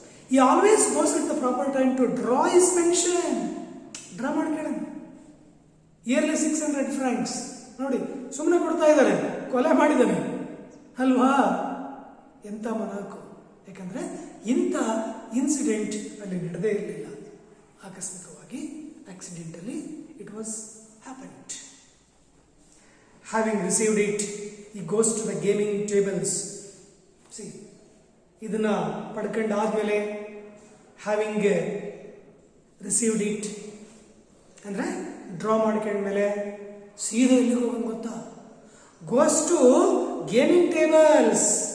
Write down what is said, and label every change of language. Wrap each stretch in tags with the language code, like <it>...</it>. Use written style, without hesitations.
<en>He always goes at the proper time to draw his pension.</en> <kn>Draw ಮಾಡ್ಕೊಳ್ಳೋಣ.</kn> <en>Yearly 600 francs.</en> <kn>ನೋಡಿ, ಸುಮ್ಮನೆ ಕೊಡ್ತಾ ಇದ್ದಾರೆ, ಕೊಲೆ ಮಾಡಿದ್ದಾನೆ ಅಲ್ವಾ? ಎಂಥ ಮನಾಕು. ಯಾಕಂದ್ರೆ ಇಂಥ ಇನ್ಸಿಡೆಂಟ್ ಅಲ್ಲಿ ನಡೆದೇ ಇರಲಿಲ್ಲ. ಆಕಸ್ಮಿಕವಾಗಿ,</kn> <en>Accidentally it was happened. Having received it, he goes to the gaming tables. See,</en> <kn>ಇದನ್ನ ಪಡ್ಕೊಂಡಾದ್ಮೇಲೆ</kn> <en>having received it</en> <kn>ಅಂದ್ರೆ ಡ್ರಾ ಮಾಡ್ಕೊಂಡ್ಮೇಲೆ ಸೀದಾ ಎಲ್ಲಿಗೆ ಹೋಗೋದು ಗೊತ್ತಾ?</kn> <en>Goes to gaming tables.</en>